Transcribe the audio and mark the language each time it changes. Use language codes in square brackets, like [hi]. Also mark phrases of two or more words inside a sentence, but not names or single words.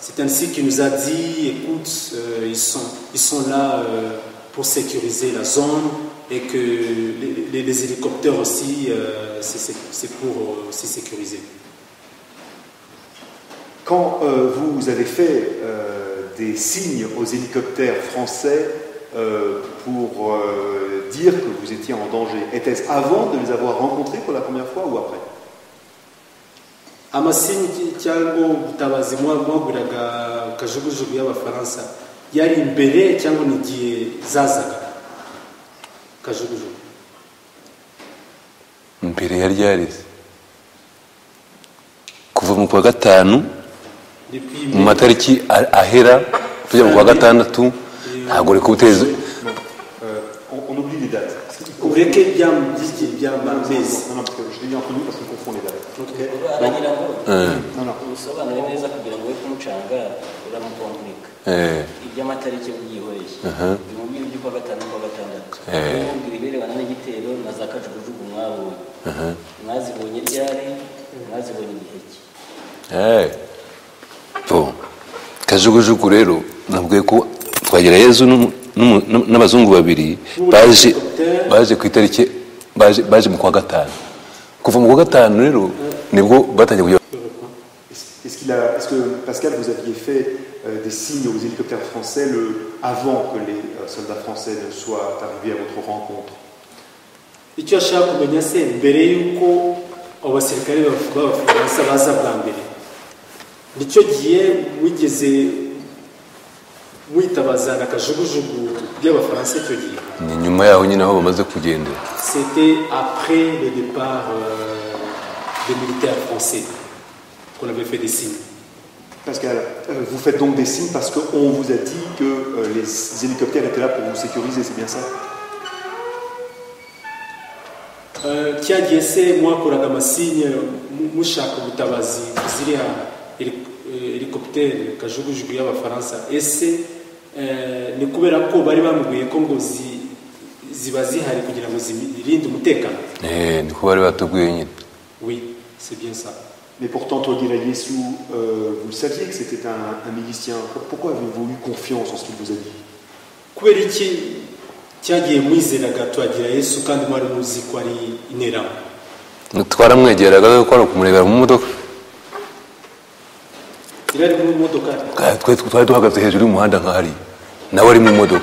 [fr] C'est ainsi qu'il nous a dit, écoute, ils sont là pour sécuriser la zone et que les hélicoptères aussi, c'est pour aussi sécuriser. Quand vous avez fait des signes aux hélicoptères français pour dire que vous étiez en danger, était-ce avant de les avoir rencontrés pour la première fois ou après? [rw] Amasinyi cyangwa ubutabazi mwagwiraga kajugujugu y'abafaransa yari imbere cyangwa nigiye zazaga kajugujugu? Mbere yari yarize kuva mu kwa gatanu mu matariki ahera tujya mu kwa gatandatu ntabwo reka uteze. [fr] On oublie les dates. [rw] Ureke by'amezi. [fr] Non, parce que je l'ai mis entre nous parce qu'on confond les dates. [rw] aragira ngo usobanure neza kugira ngo we kumucanga uramukomplika iby'amatariki byihoreye bimubwira iby'ukwa gatanu n'ukwa gatandatu bimubwira ibirebana n'igitero na za kajugujugu mwabonye mwazibonye ryari mwazibonye igihe ki? Kajugujugu rero nabwiye ko Twagirayezu n'abazungu babiri baje ku itariki baje mu kwa gatanu kuva mu kwa gatanu rero nibwo batangiye kujya. [fr] Est-ce que Pascal vous aviez fait des signes aux hélicoptères français avant que les soldats français ne soient arrivés à votre rencontre? [rw] icyo ashaka kumenya se mbere yuko abasirikare b'Abafaransa baza bwa mbere nicyo gihe wigeze witabazana akajugujugu by'Abafaransa icyo gihe? Ni nyuma yaho nyine aho bamaze kugenda. [fr] C'était après le départ des militaires français qu'on avait fait des signes. Pascal, vous faites donc des signes parce qu'on vous a dit que les hélicoptères étaient là pour vous sécuriser, c'est bien ça? [rw] Cyagiye se mwakoraga amasinye mushaka ubutabazi ziriya helicoptère kajugujugu y'Abafaransa, ese ni kubera ko bari bamubwiye ko ngo ziba zihari kugira ngo zirinde umutekano? Niko bari batubwiye nyine. [fr] Oui, c'est bien ça. Mais pourtant, Tanguy Layesu, vous le saviez que c'était un milicien. Pourquoi avez-vous eu confiance en ce qu'il vous a dit? [rw] Kubera iki cyagiye mwizeraga Tanguy Layesu kandi mwari muzi ko ari interahamwe? Twaramwegeraga ko ari kumurebera mu modoka. Irari mu modoka? Twari duhagaze hejuru y'umuhanda nk'ahari nawe ari mu modoka.